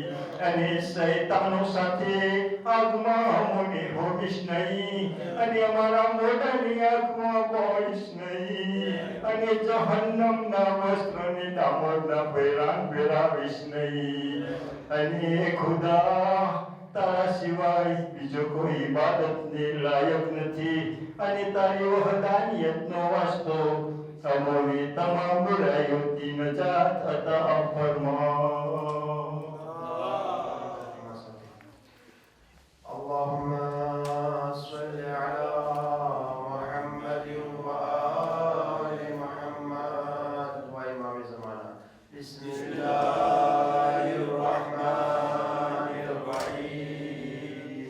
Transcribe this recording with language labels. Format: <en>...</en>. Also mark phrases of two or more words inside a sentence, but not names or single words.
<gu>અને શૈતાનો સાથે આગમાં અમોને હોવીશ નહીં અને અમારા મોઢાની આગમાં પાડીશ નહીં અને જહન્નમના વસ્ત્રને ડામરના પહેરાન પહેરાવીશ નહીં અને ખુદા તારા સિવાય બીજો કોઈ ઇબાદતને લાયક નથી અને તારી વહદાનિયતનો વાસ્તો અમોને તમામ બુરાઈઓથી નજાત અતા ફરમા.</gu> <ar>اللهم صل على محمد وآل محمد وإمام زمانہ. بسم الله الرحمن الرحيم.</ar>